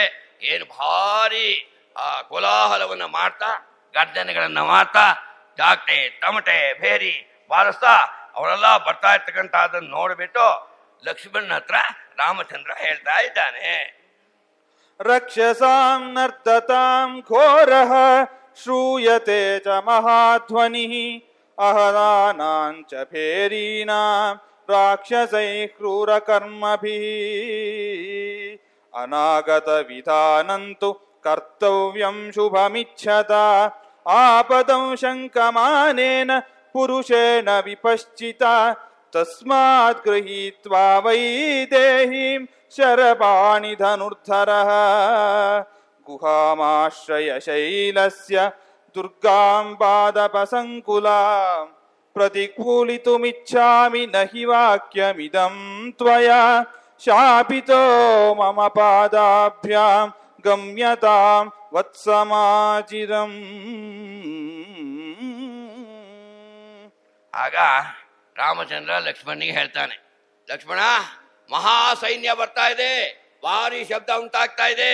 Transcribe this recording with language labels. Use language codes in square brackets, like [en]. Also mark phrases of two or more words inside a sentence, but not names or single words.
[kn] ಏನು ಭಾರಿ ಆ ಕೋಲಾಹಲವನ್ನ ಮಾಡ್ತಾ, ಗರ್ಜನೆಗಳನ್ನ ಮಾಡ್ತಾ, ಜಾಕ್ಟೆ ತಮಟೆ ಭೇರಿ ಬಾರಿಸ್ತಾ ಅವರೆಲ್ಲ ಬರ್ತಾ ಇರ್ತಕ್ಕಂಥ ಅದನ್ನು ನೋಡ್ಬಿಟ್ಟು ಲಕ್ಷ್ಮಣನ ಹತ್ರ ರಾಮಚಂದ್ರ ಹೇಳ್ತಾ ಇದ್ದಾನೆ. [sa] ರಕ್ಷಸಾಂ ನರ್ದತಾಂ ಘೋರಃ ಶ್ರೂಯತೆ ಚ ಮಹಾಧ್ವನಿಃ ಅಹದಾನಾಂಚ ಭೇರೀನಾಂ ರಾಕ್ಷಸೈ ಕ್ರೂರ ಕರ್ಮಭಿಃ ಅನಾಗತ ವಿಧಾನಂತು ಕರ್ತವ್ಯಂ ಶುಭಮಿಚ್ಛತ ಆಪದಂ ಶಂಕಮಾನೇನ ಪುರುಷೇಣ ವಿಪಶ್ಚಿತ ತಸ್ಮಾತ್ ಗೃಹೀತ್ವಾ ವೈದೇಹೀಂ ಶರಪಾಣಿ ಧನುರ್ಧರಃ ಗುಹಾಮಾಶ್ರಯ ಶೈಲಸ್ಯ ದುರ್ಗಾಂ ಪಾದಪಸಂಕುಲಾಂ ಪ್ರತಿಕೂಲಿತುಮಿಚ್ಛಾಮಿ ನಹಿ ವಾಕ್ಯಮಿದಂ ತ್ವಯಾ ಶಾಪಿತೋ ಮಮ ಪಾದಾಭ್ಯಾಂ ಗಮ್ಯತಾಂ ವತ್ಸಮಾಚಿರಂ. [kn] ಆಗ ರಾಮಚಂದ್ರ ಲಕ್ಷ್ಮಣನಿಗೆ ಹೇಳ್ತಾನೆ, ಲಕ್ಷ್ಮಣ, ಮಹಾ ಸೈನ್ಯ ಬರ್ತಾ ಇದೆ, ಭಾರಿ ಶಬ್ದ ಉಂಟಾಗ್ತಾ ಇದೆ.